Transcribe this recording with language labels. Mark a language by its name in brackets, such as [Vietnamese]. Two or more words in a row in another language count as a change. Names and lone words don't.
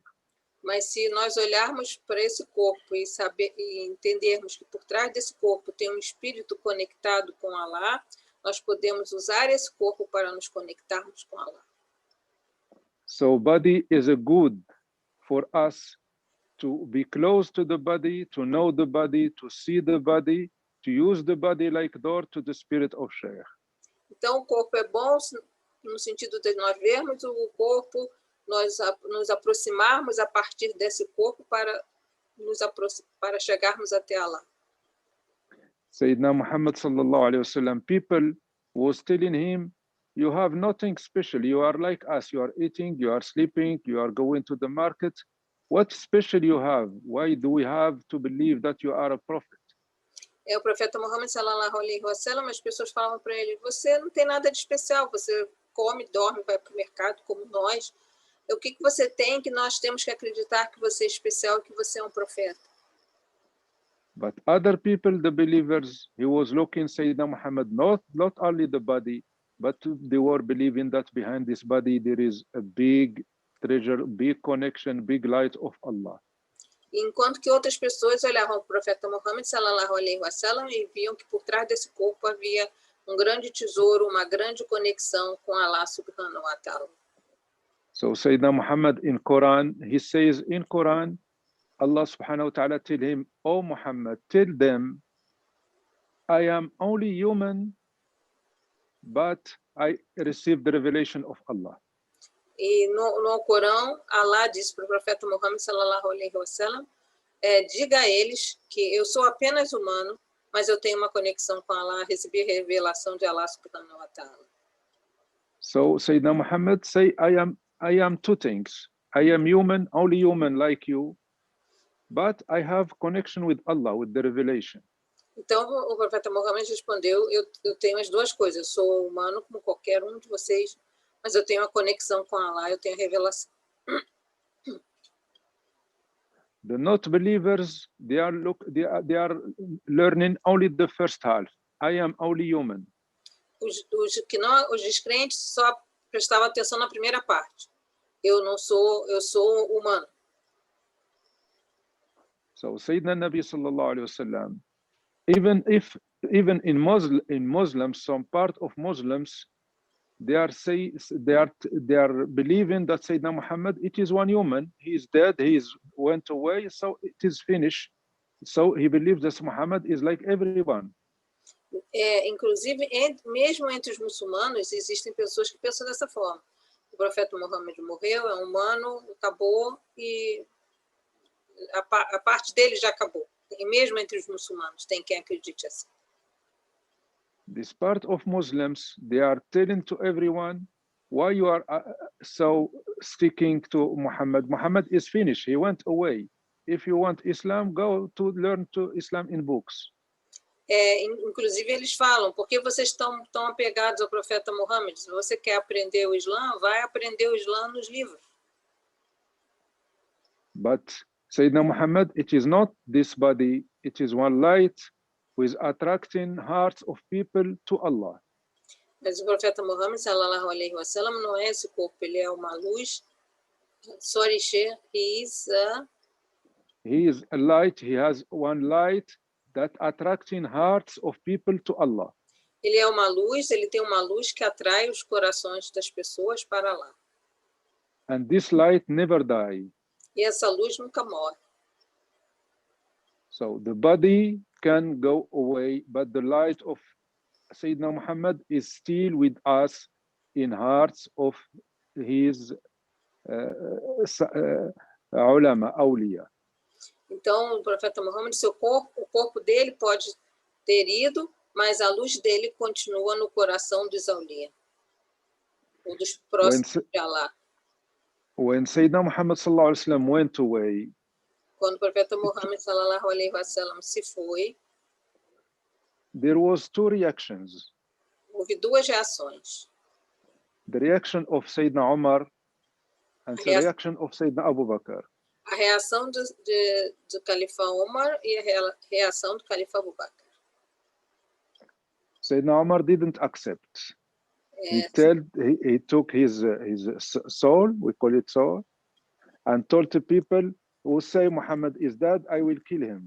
[Portuguese] Mas se nós olharmos para esse corpo e entendermos que por trás desse corpo tem um espírito conectado com Allah, nós podemos usar esse corpo para nos conectarmos com Allah. [English] So body is a good for us to be close to the body, to know the body, to see the body, to use the body like door to the spirit of Sheikh. [Portuguese] Então o corpo é bom no sentido de nós vermos o corpo, nós nos aproximarmos a partir desse corpo para chegarmos até Allah. [Arabic] سيدنا محمد صلى الله عليه وسلم, [English] people was telling him, you have nothing special, you are like us, you are eating, you are sleeping, you are going to the market. What special you have? Why do we have to believe that you are a prophet? [Portuguese] O profeta Muhammad [Arabic] صلى الله عليه وسلم, [Portuguese] as pessoas falavam para ele, você não tem nada de especial, você come, dorme, vai para o mercado como nós. O que você tem que nós temos que acreditar que você é especial, que você é um profeta? [English] But other people, the believers, he was looking Sayyidina Muhammad, not only the body, but they were believing that behind this body there is a big treasure, big connection, big light of Allah. [Portuguese] Enquanto que outras pessoas olhavam para o profeta Muhammad [Arabic] صلى الله عليه وسلم [Portuguese] e viam que por trás desse corpo havia um grande tesouro, uma grande conexão com Allah [Arabic] سبحانه وتعالى. [English] So Sayyidina Muhammad in Quran, he says in Quran, Allah [Arabic] سبحانه وتعالى [English] tell him, "Oh Muhammad, tell them, I am only human, but I received the revelation of Allah." [Portuguese] E no Corão, Allah diz para o profeta Muhammad [Arabic] صلى الله عليه وسلم, [Portuguese] diga a eles que eu sou apenas humano, mas eu tenho uma conexão com Allah, recebi a revelação de Allah [Arabic] سبحانه وتعالى. [English] So Sayyidina Muhammad say, I am two things. I am human, only human like you, but I have connection with Allah, with the revelation. [Portuguese] Então o profeta Muhammad respondeu, eu tenho as duas coisas, eu sou humano como qualquer um de vocês, mas eu tenho a conexão com Allah, eu tenho a revelação. [English] The not believers, they are learning only the first half. I am only human. [Portuguese] Os descrentes só prestavam atenção na primeira parte. Eu sou humano. [Arabic] So سيدنا نبي صلى الله عليه وسلم, [English] even in Muslims, some part of Muslims, they are believing that Sayyidina Muhammad, it is one human, he is dead, he went away, so it is finished. So he believes that Muhammad is like everyone. [Portuguese] Inclusive, mesmo entre os muçulmanos, existem pessoas que pensam dessa forma. O profeta Muhammad morreu, é humano, acabou, e a parte dele já acabou. E mesmo entre os muçulmanos, tem quem acredite assim. [English] This part of Muslims, they are telling to everyone, why you are so sticking to Muhammad? Muhammad is finished, he went away. If you want Islam, go to learn to Islam in books. [Portuguese] Inclusive eles falam, por que vocês estão tão apegados ao profeta Muhammad? Se você quer aprender o Islã, vai aprender o Islã nos livros. [English] But Sayyidina Muhammad, it is not this body, it is one light who is attracting hearts of people to Allah. [Portuguese] Mas o profeta Muhammad [Arabic] صلى الله عليه وسلم [Portuguese] não é esse corpo, ele é uma luz. [English] Sorry, Sheikh, he is a light, he has one light that attracting hearts of people to Allah. [Portuguese] Ele é uma luz, ele tem uma luz que atrai os corações das pessoas para Allah. [English] And this light never die. [Portuguese] E essa luz nunca morre. [English] So the body can go away, but the light of Sayyidina Muhammad is still with us in hearts of his [Arabic] علماء، أولياء. [Portuguese] Então, o profeta Muhammad, o corpo dele pode ter ido, mas a luz dele continua no coração dos awliya. ou dos próximos de Allah. [English] When Sayyidina Muhammad [Arabic] صلى الله عليه وسلم [English] went away, [Portuguese] quando o profeta Muhammad [Arabic] صلى الله عليه وسلم [Portuguese] se foi, [English] there was two reactions. [Portuguese] Houve duas reações. [English] The reaction of Sayyidina Umar and the reaction of Sayyidina Abu Bakr. [Portuguese] A reação do califa Umar e a reação do califa Abu Bakr. [English] Sayyidina Umar didn't accept. He took his soul, we call it soul, and told the people who say Muhammad is dead, I will kill him.